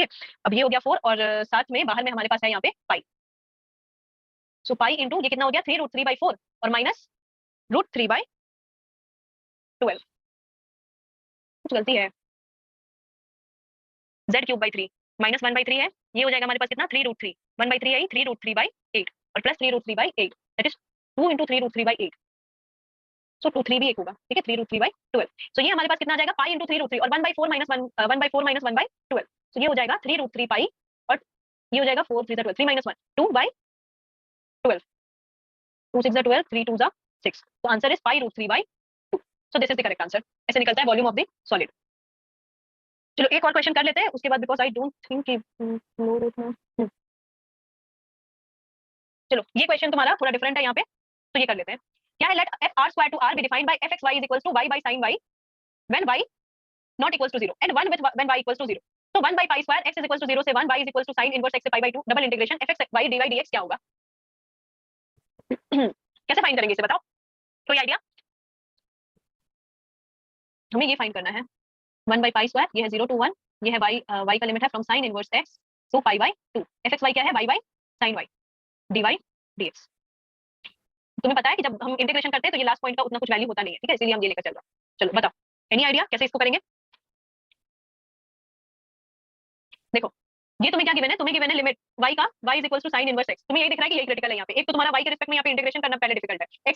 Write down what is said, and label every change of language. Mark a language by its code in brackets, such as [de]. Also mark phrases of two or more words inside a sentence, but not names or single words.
[hi] अब ये हो गया 4 और साथ में बाहर में हमारे पास है यहाँ पे पाई, सो [en] pi into [hi] ये कितना हो गया 3 √3/4 और माइनस √3/2 12 कुछ गलती है z क्यूब बाई 3 माइनस 1/3 है, ये हो जाएगा हमारे पास कितना 3√3 1/3 आई 3√3/8 और प्लस 3√3/8 [en] that is 2 into 3√3/8 so [hi] 2 3 भी एक होगा ठीक है 3√3/12 सो ये हमारे पास कितना आ जाएगा [en] pi into 3√3 [hi] और [en] 1/4 minus 1/12 so [hi] ये हो जाएगा 3√3 पाई और ये हो जाएगा 4 3 12 3 माइनस 1 2/12 2 6 12 3 2 6 तो [en] answer is pi√3/2 so this is the correct answer [hi] ऐसे निकलता है [en] volume of the solid [hi] चलो एक और क्वेश्चन कर लेते हैं उसके बाद [en] because I don't think [hi] कि चलो ये क्वेश्चन तुम्हारा थोड़ा डिफरेंट है यहाँ पे तो ये कर लेते हैं क्या है [en] let f R square to R be defined by f x y is equals to y by sin y when y not equals to 0 and 1 with when y equals to 0 तो 1 by pi square x is equals to 0 से 1 y is equals to sin inverse x से pi by 2 double integration f x y dy dx [hi] क्या होगा कैसे फाइंड करेंगे इसे बताओ कोई आइडिया हमें ये फाइंड करना है [en] 1 by pi square [hi] ये है 0 to 1 ये है y का लिमिट है [en] from sin inverse x to pi by 2 [hi] f x y क्या है [en] y by sin y dy dx [hi] तुम्हें पता है कि जब हम इंटीग्रेशन करते हैं तो ये [en] last point [hi] का उतना कुछ वैल्यू होता नहीं है ठीक है इसलिए हम ये लेकर चल रहे हैं चलो बताओ [en] any idea [hi] कैसे इसको करेंगे देखो ये तुम्हें क्या गिवन है तुम्हें गिवन है लिमिट y का [en] y is equals to sin inverse x [hi] तुम्हें ये दिख रहा है कि यही क्रिटिकल है यहाँ पे एक तो तुम्हारा y के रिस्पेक्ट में यहाँ पे इंटीग्रेशन करना पहले डिफिकल्ट है x